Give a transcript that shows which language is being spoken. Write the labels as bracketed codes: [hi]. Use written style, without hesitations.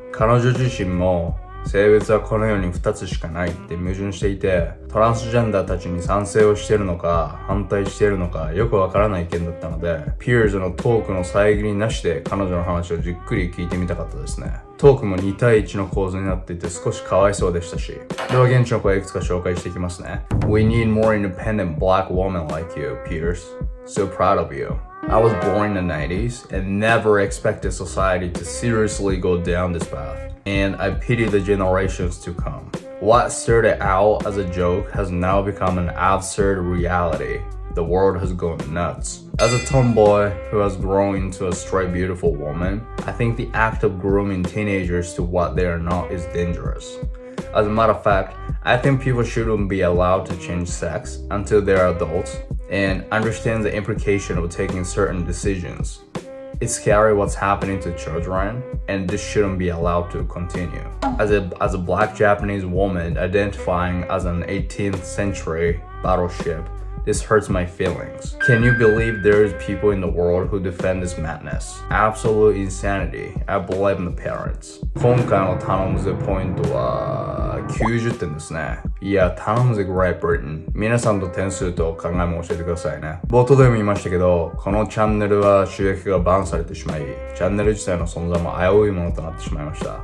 [ja] 彼女自身も性別はこの世に2つしかないって矛盾していてトランスジェンダーたちに賛成をしているのか反対しているのかよくわからない意見だったのでピアーズのトークの遮りなしで彼女の話をじっくり聞いてみたかったですね。トークも2対1の構図になっていて少しかわいそうでしたしでは現地の声いくつか紹介していきますね。 [en] We need more independent black women like you, Pierce. So proud of you. I was born in the 90s and never expected society to seriously go down this path.And I pity the generations to come. What started out as a joke has now become an absurd reality. The world has gone nuts. As a tomboy who has grown into a straight beautiful woman, I think the act of grooming teenagers to what they are not is dangerous. As a matter of fact, I think people shouldn't be allowed to change sex until they are adults and understand the implication of taking certain decisions.It's scary what's happening to children, and this shouldn't be allowed to continue. As a black Japanese woman identifying as an 18th century battleship, this hurts my feelings. Can you believe there is people in the world who defend this madness? Absolute insanity. I blame the parents. [ja] 今回の頼むぜポイントは90点ですね。いや、頼むぜ Great Britain。皆さんと点数と考えも教えてくださいね。冒頭でも言いましたけど、このチャンネルは収益がバンされてしまい、チャンネル自体の存在も危ういものとなってしまいました。